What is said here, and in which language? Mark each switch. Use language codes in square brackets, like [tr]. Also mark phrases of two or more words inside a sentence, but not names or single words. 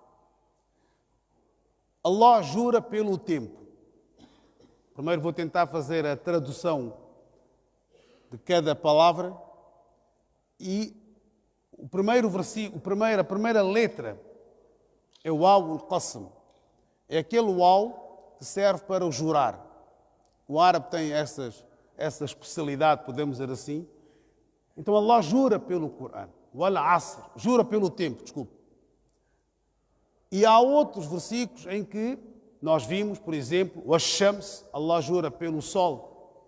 [pt] Allah jura pelo tempo. Primeiro vou tentar fazer a tradução de cada palavra e o primeiro versículo, a primeira letra é o [ar] واو القسم. [pt] É aquele Waw que serve para o jurar. O árabe tem essa especialidade, podemos dizer assim. Então Allah jura pelo Corão. O Al-Asr, jura pelo tempo, desculpe. E há outros versículos em que nós vimos, por exemplo, o Ash-Shams, Allah jura pelo sol.